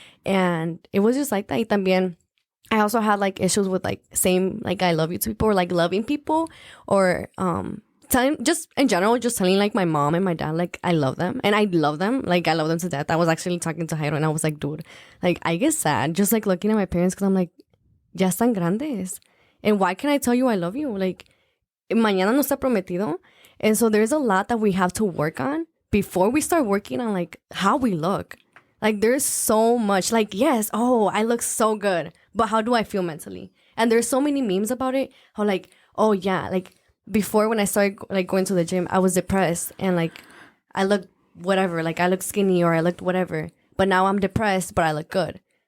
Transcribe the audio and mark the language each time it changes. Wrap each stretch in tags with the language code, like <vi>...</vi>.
<en>And it was just like that.</en> <es>Y también,</es> <en>I also had, like, issues with, like, saying, like, I love you to people, or, like, loving people, or telling, just in general, just telling, like, my mom and my dad, like, I love them. And I love them. Like, I love them to death. I was actually talking to Jairo and I was like, dude, like, I get sad just, like, looking at my parents because I'm like,</en> <es>ya están grandes.</es> <en>And why can't I tell you I love you?</en> <es>Like, mañana no está prometido.</es> <en>And so there's a lot that we have to work on before we start working on, like, how we look. Like, there's so much, like, yes, oh, I look so good, but how do I feel mentally? And there's so many memes about it, how, like, oh, yeah, like, before when I started, like, going to the gym, I was depressed, and, like, I looked whatever, like, I looked skinny, or I looked whatever, but now I'm depressed, but I look good.</en>